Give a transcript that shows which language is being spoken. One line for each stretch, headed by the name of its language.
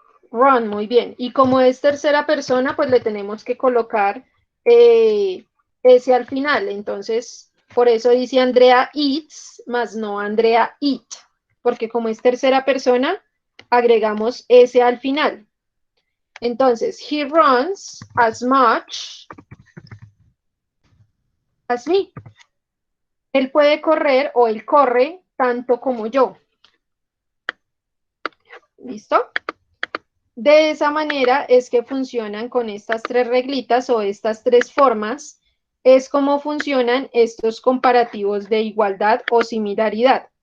Spanish: Run, muy bien. Y como es tercera persona, pues le tenemos que colocar ese al final. Entonces, por eso dice
English: Andrea eats,
Spanish: más no
English: Andrea eat.
Spanish: Porque como es tercera persona, agregamos ese al final. Entonces,
English: he runs as much as me.
Spanish: Él puede correr o él corre tanto como yo. ¿Listo? De esa manera es que funcionan con estas tres reglitas o estas tres formas, es como funcionan estos comparativos de igualdad o similaridad.